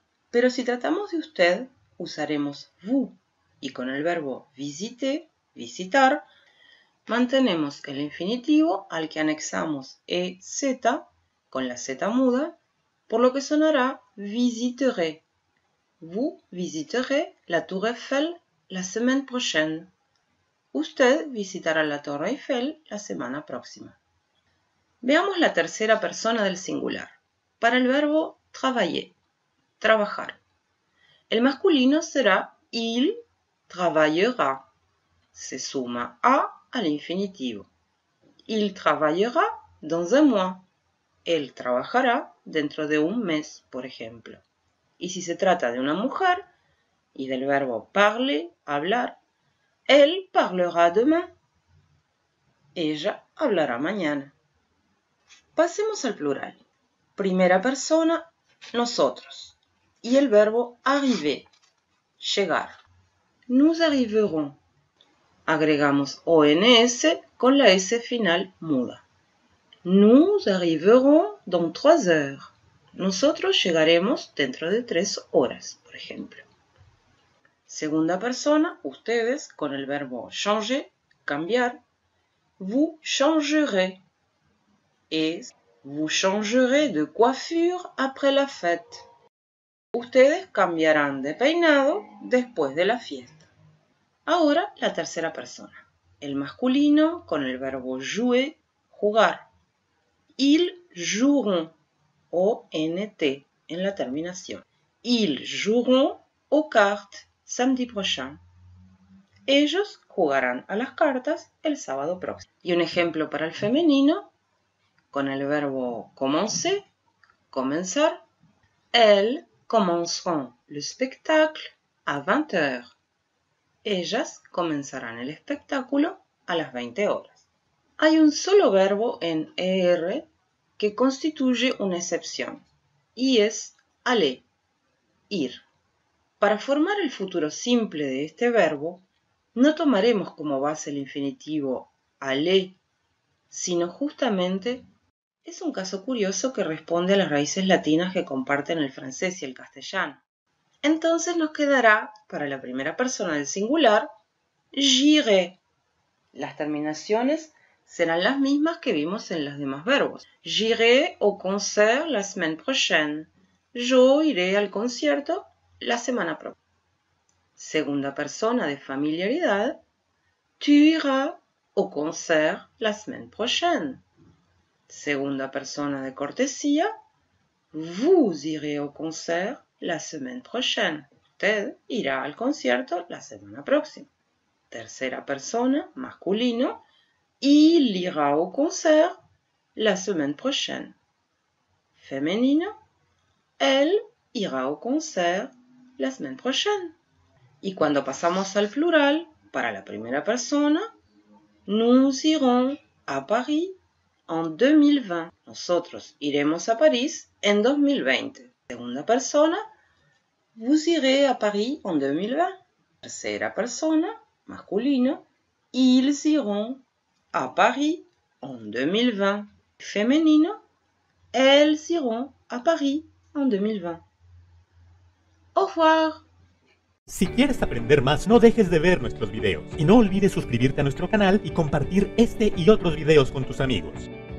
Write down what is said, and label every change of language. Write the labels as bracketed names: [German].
[Spanish] Pero si tratamos de usted, usaremos vous, y con el verbo visiter, visitar, mantenemos el infinitivo al que anexamos EZ con la Z muda, por lo que sonará visiterez. [French] Vous visiterez la Tour Eiffel la semaine prochaine. [Spanish] Usted visitará la Torre Eiffel la semana próxima. Veamos la tercera persona del singular. Para el verbo travailler, trabajar. El masculino será [French] il travaillera. [Spanish] Se suma a al infinitivo. [French] Il travaillera dans un mois. [Spanish] Él trabajará dentro de un mes, por ejemplo. Y si se trata de una mujer y del verbo parler, hablar, [French] elle parlera demain. [Spanish] Ella hablará mañana. Pasemos al plural. Primera persona, nosotros. Y el verbo arriver, llegar. [French] Nous arriverons. [Spanish] Agregamos ONS con la S final muda. [French] Nous arriverons dans 3 heures. [Spanish] Nosotros llegaremos dentro de 3 horas, por ejemplo. Segunda persona, ustedes, con el verbo changer, cambiar. [French] Vous changerez. [Spanish] Es [French] vous changerez de coiffure après la fête. [Spanish] Ustedes cambiarán de peinado después de la fiesta. Ahora la tercera persona. El masculino con el verbo jouer, jugar. [French] Ils joueront, [Spanish] O-N-T en la terminación. [French] Ils joueront aux cartes samedi prochain. [Spanish] Ellos jugarán a las cartas el sábado próximo. Y un ejemplo para el femenino con el verbo commencer, comenzar. [French] Elles commenceront le spectacle à 20 heures. [Spanish] Ellas comenzarán el espectáculo a las 20 horas. Hay un solo verbo en ER que constituye una excepción, y es aller, ir. Para formar el futuro simple de este verbo, no tomaremos como base el infinitivo aller, sino justamente es un caso curioso que responde a las raíces latinas que comparten el francés y el castellano. Entonces nos quedará, para la primera persona del singular, j'irai. Las terminaciones serán las mismas que vimos en los demás verbos. [French] J'irai au concert la semaine prochaine. [Spanish] Yo iré al concierto la semana próxima. Segunda persona de familiaridad, [French] tu iras au concert la semaine prochaine. [Spanish] Segunda persona de cortesía, [French] vous irez au concert la semaine prochaine. [Spanish] Usted irá al concierto la semana próxima. Tercera persona, masculino, [French] il ira au concert la semaine prochaine. [Spanish] Femenino, [French] elle ira au concert la semaine prochaine. [Spanish] Y cuando pasamos al plural, para la primera persona, [French] nous irons à Paris en 2020. [Spanish] Nosotros iremos a París en 2020. Segunda persona, [French] vous irez à Paris en 2020. [Spanish] Tercera persona, masculino, [French] ils iront à Paris en 2020. [Spanish] Femenino, [French] elles iront à Paris en 2020. Au revoir. [Spanish] Si quieres aprender más, no dejes de ver nuestros videos y no olvides suscribirte a nuestro canal y compartir este y otros videos con tus amigos.